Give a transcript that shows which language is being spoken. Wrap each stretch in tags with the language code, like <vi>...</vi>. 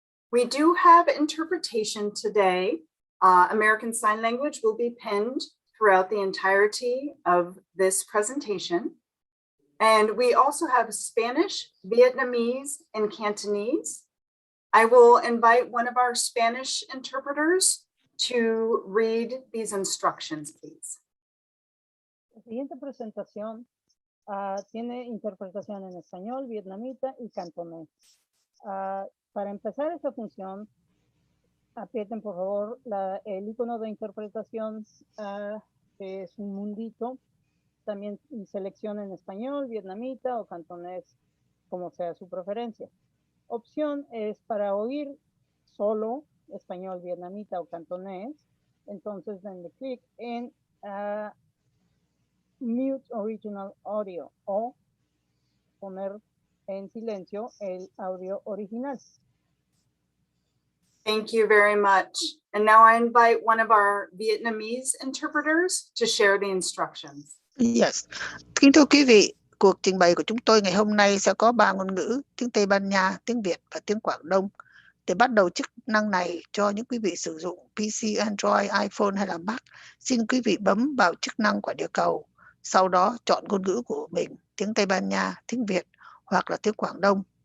<en>We do have interpretation today. American Sign Language will be pinned throughout the entirety of this presentation. And we also have Spanish, Vietnamese, and Cantonese. I will invite one of our Spanish interpreters to read these instructions, please.</en> <es>La siguiente presentación tiene interpretación en español, vietnamita y cantonés. Para empezar esta función, aprieten por favor el icono de interpretación, que es un mundito. También seleccionen español, vietnamita o cantonés, como sea su preferencia. Opción es para oír solo español, vietnamita o cantonés. Entonces denle clic en Mute Original Audio o poner en silencio el audio original.</es> <en>Thank you very much. And now I invite one of our Vietnamese interpreters to share the instructions. Yes.</en> <vi>Kính thưa quý vị, cuộc trình bày của chúng tôi ngày hôm nay sẽ có 3 ngôn ngữ, tiếng Tây Ban Nha, tiếng Việt và tiếng Quảng Đông. Để bắt đầu chức năng này cho những quý vị sử dụng PC, Android, iPhone hay là Mac, xin quý vị bấm vào chức năng quả địa cầu. Sau đó chọn ngôn ngữ của mình, tiếng Tây Ban Nha, tiếng Việt hoặc là tiếng Quảng Đông.</vi>